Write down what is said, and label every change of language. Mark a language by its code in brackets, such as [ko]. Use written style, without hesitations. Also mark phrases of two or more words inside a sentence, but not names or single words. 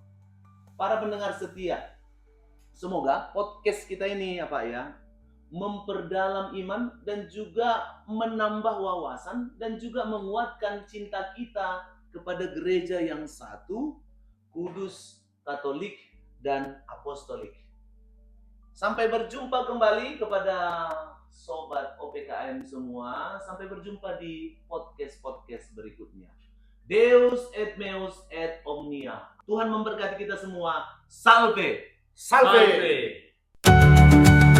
[id] Para pendengar setia, semoga podcast kita ini memperdalam iman dan juga menambah wawasan dan juga menguatkan cinta kita kepada gereja yang satu, kudus, Katolik, dan Apostolik. Sampai berjumpa kembali kepada sobat OPKM semua. Sampai berjumpa di podcast-podcast berikutnya. [la] Deus et meus et omnia. [id] Tuhan memberkati kita semua. Salve! Salve! Salve.